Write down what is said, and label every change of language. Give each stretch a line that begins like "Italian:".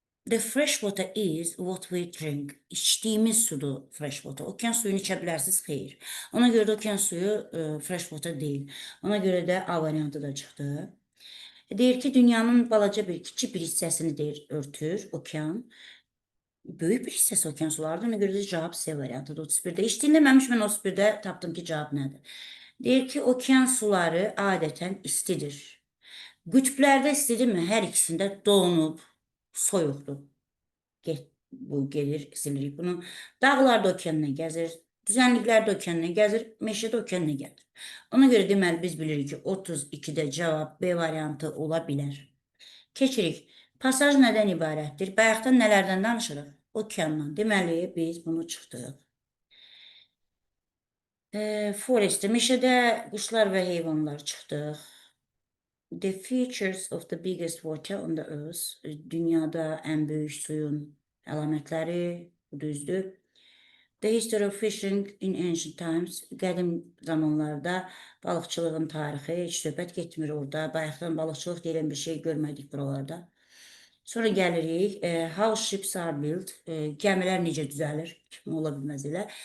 English: The fresh water is what we drink.
Azerbaijani: İçdiyimiz sudur
English: fresh water.
Azerbaijani: Okean suyunu içə bilərsiniz? Xeyr. Ona görə də okean suyu
English: fresh water
Azerbaijani: deyil. Ona görə də A variantı da çıxdı. Deyir ki, dünyanın balaca bir, kiçik bir hissəsini deyir, örtür okean. Böyük bir hissəsi okean sulardır. Ona görə də cavab C variantıdır 31-də. Heç dinləməmiş mən 31-də tapdım ki, cavab nədir? Deyir ki, okean suları adətən istidir. Qütblərdə istidirmi? Hər ikisində donub, soyuqdur. Bu gelir, silirik bunu. Dağlarda okeanla gəzir, düzənliklərdə okeanla gəzir, meşədə okeanla gəzir. Ona görə deməli biz bilirik ki, 32-də cavab B variantı ola bilər. Keçirik. Pasaj nədən ibarətdir? Bayaqdan nələrdən danışırıq? Okeandan. Deməli, biz bunu çıxdıq. Forestdə, meşədə quşlar və heyvanlar çıxdıq.
English: The features of the biggest water on the earth.
Azerbaijani: Dünyada ən böyük suyun əlamətləri, bu düzdür.
English: The history of fishing in ancient times.
Azerbaijani: Qədim zamanlarda balıqçılığın tarixi, heç söhbət getmir orada. Bayaqdan balıqçılıq deyilən bir şey görmədik buralarda. Sonra gəlirik,
English: how ships are built,
Azerbaijani: gəmilər necə düzəlir, kimi ola bilməz elə.